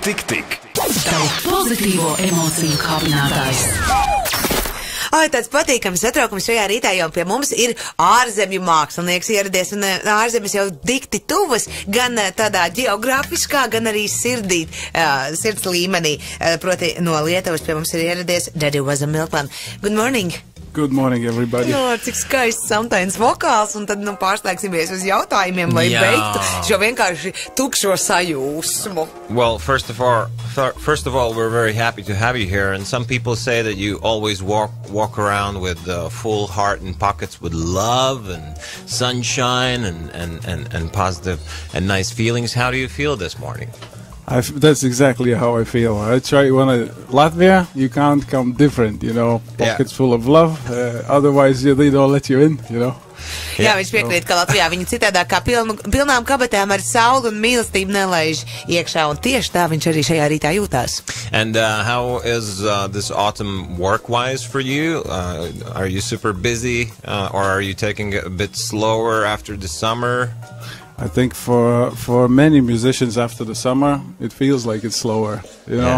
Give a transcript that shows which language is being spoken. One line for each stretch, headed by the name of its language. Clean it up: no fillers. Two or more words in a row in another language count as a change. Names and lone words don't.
Latvian: Tavu pozitīvo emociju kāpinātājs. Tāds patīkams satraukums šajā rītā, jo pie mums ir ārzemju mākslinieks ieradies, un ārzemes jau dikti tuvas, gan tādā ģeogrāfiskā, gan arī sirds līmenī. Proti no Lietuvas pie mums ir ieradies Daddy Was A Milkman.
English: Good morning! Good morning, everybody.
Latvian: Cik skaists samtains vokāls, un tad pārslēgsimies uz jautājumiem, lai beigtu šo vienkārši tukšo sajūsmu.
English: Well, first of all, we're very happy to have you here, and some people say that you always walk around with full heart and pockets with love and sunshine and positive and nice feelings. How do you feel this morning? That's exactly how I feel. I try Latvia, you can't come different, pockets full of love, otherwise they don't let you in,
Latvian: Jā, viņš piekrīt, ka Latvijā viņi citādāk kā pilnām kabatēm ar sauli un mīlestību nelaiž iekšā, un tieši tā viņš arī šajā rītā jūtās.
English: And how is this autumn work-wise for you? Are you super busy, or are you taking it a bit slower after the summer? I think for many musicians after the summer, it feels like it's slower, Yeah.